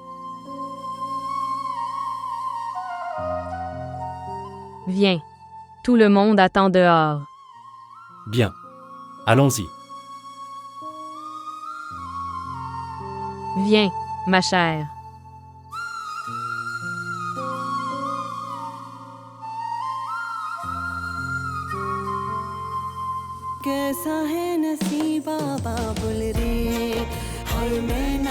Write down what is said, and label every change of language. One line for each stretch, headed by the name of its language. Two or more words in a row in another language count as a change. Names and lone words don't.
French: Viens. Tout le monde attend dehors. Bien. Allons-y. Viens, ma chère.
Hindi: कैसा है नसीबा बाबुल रे हाय मैं ना